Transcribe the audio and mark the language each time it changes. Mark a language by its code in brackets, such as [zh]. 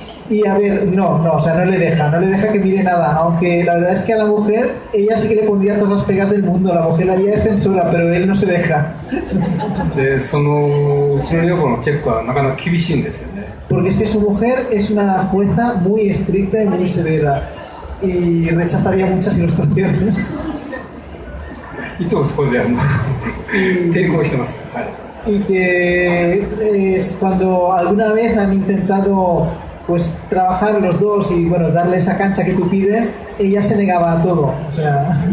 [es] Y a ver, no, o sea, no le deja que mire nada, aunque la verdad es que a la mujer, ella sí que le pondría todas las pegas del mundo, la mujer la haría de censura, pero él no se deja. [ja] で、そのうちの女房のチェックはなかなか厳しいんですよね。 [es] Porque es que su mujer es una jueza muy estricta y muy severa y rechazaría muchas ilustraciones. [ja] いつもそこで抵抗してます。はい。 [es] Y que cuando alguna vez han intentado pues trabajar los dos y bueno, darle esa cancha que tú pides, ella se negaba a todo, o sea.